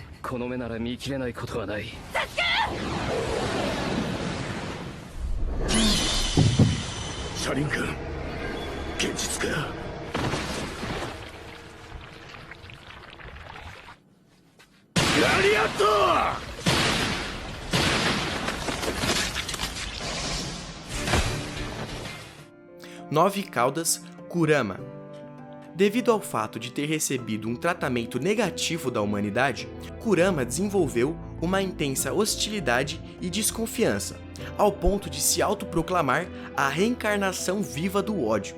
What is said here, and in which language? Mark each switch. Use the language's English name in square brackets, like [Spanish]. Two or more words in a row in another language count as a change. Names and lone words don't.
[Japanese] この目なら見切れないことはない。車輪君、現実か。ラリアット [Portuguese] Nove Caudas Kurama. Devido ao fato de ter recebido um tratamento negativo da humanidade, Kurama desenvolveu uma intensa hostilidade e desconfiança, ao ponto de se autoproclamar a reencarnação viva do ódio.